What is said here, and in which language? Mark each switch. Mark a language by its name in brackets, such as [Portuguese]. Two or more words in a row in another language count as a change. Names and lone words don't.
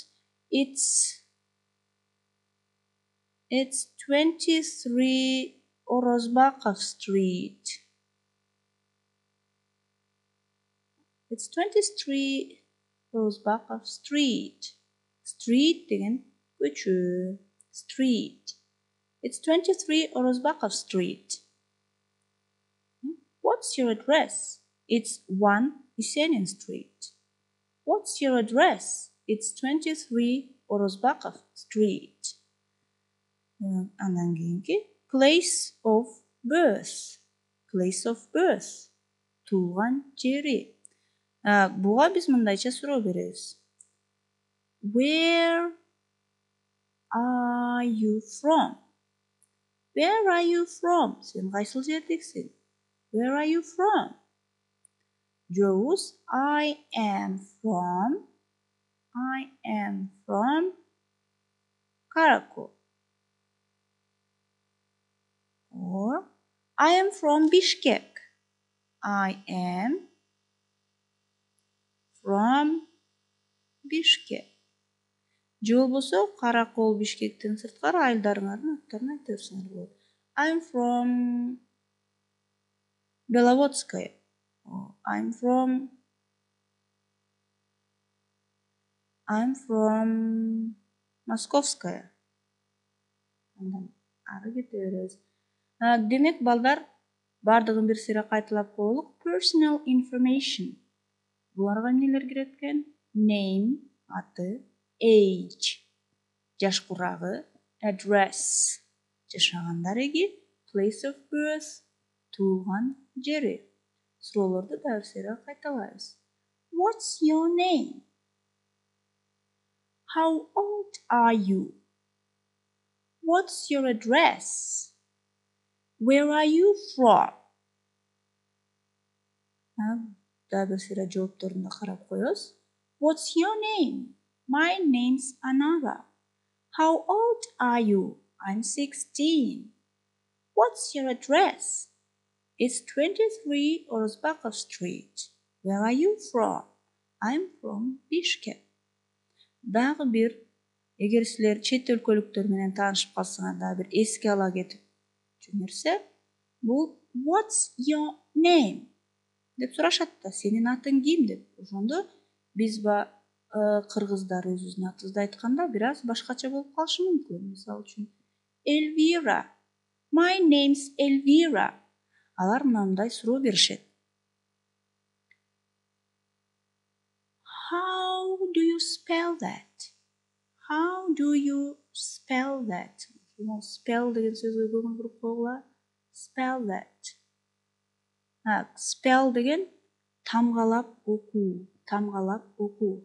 [English] It's 23 Orozbakov Street. It's 23 Orozbakov Street. [Kyrgyz] Street деген көчө. Street. [English] It's 23 Orozbakov Street. What's your address? It's 1 Yesenin Street. What's your address? It's 23 Orozbakov Street. [Kyrgyz] Андан кийинки [English] place of birth. Place of birth. [Kyrgyz] Туулган жери. Буга биз мындайча суроо беребиз. [English] Where are you from? Where are you from? [Kyrgyz] Сен кайсыл жердексиң? [English] Where are you from? Жообуз I am from Karakol. Or I am from Bishkek. I am from Bishkek. [Kyrgyz] Же болбосо Каракол, Бишкектен сырткары айылдарыңардын аттарын айта берсеңер болот. [English] I'm from Беловодская. I'm from Московская. [Kyrgyz] Андан ары кете беребиз. Демек балдар бардыгын бир сыйра кайталап коелук. [English] Personal information. [Kyrgyz] Буларга эмнелер кирет экен? Name, аты, age, жашкурагы, address жашагандар эги, [English] place of birth [Kyrgyz] туулган жери. Суроолорду дагы бир сере кайталайбыз. [English] What's your name? How old are you? What's your address? Where are you from? [Kyrgyz] Дагы бир сере жоопторуна карап коебуз. [English] What's your name? My name's Anara. How old are you? I'm 16. What's your address? It's 23 Orozbakov Street. Where are you from? I'm from Bishkek. [Kyrgyz] Дагы бир, эгер силер чет өлкөлүктөр менен таанышып калсаңар, дагы бир эске ала кетип жөнөрсө, бул [English] What's your name? [Kyrgyz] деп сурашат да, сенин атың ким деп. Ошондо биз кыргыздар өзүбүздүн атыбызды айтканда бир аз башкача болуп калышы мүмкүн. Мисалы үчүн Elvira. [English] My name's Elvira. [Kyrgyz] Алар мындай суроо беришет. [English] How do you spell that? How do you spell that? [Kyrgyz] Spell деген сөзгө көңүл буруп койгула. [English] Spell that. [Kyrgyz] Spell деген тамгалап окуу, тамгалап окуу.